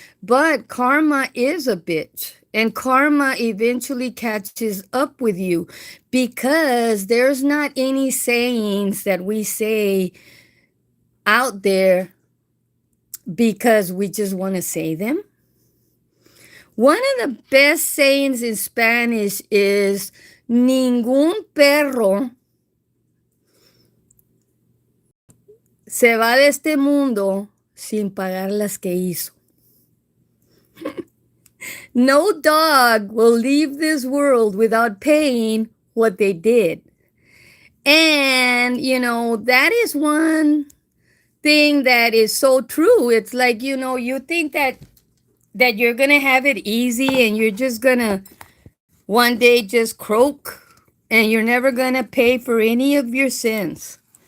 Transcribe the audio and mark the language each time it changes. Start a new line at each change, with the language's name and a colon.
English: But karma is a bitch. And karma eventually catches up with you because there's not any sayings that we say out there because we just want to say them. One of the best sayings in Spanish is
Spanish: ningún perro se va de este mundo sin pagar las que hizo.
English: No dog will leave this world without paying what they did. And, you know, that is one thing that is so true. It's like, you know, you think that you're going to have it easy and you're just going to one day just croak and you're never going to pay for any of your sins.